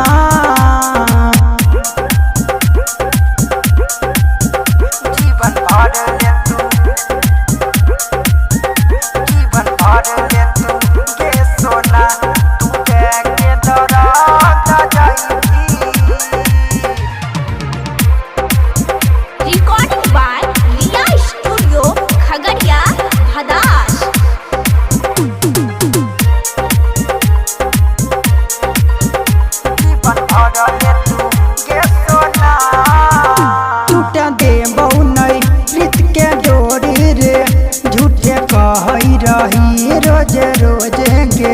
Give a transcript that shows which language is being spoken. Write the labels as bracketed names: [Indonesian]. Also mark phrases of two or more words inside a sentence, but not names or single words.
[Maithili] जीवन भर ले तू, जीवन भर ले तू गे सोना, तू दे के दर्द जाई भी। [English] Recording by Riya Studio, Khagadiya, Bhadash। [Maithili] जीवन भर ले तू गे सोना। टूटा दे बहुनई प्रीत के डोरी रे, झूठे कहई रही रोज रोज गे।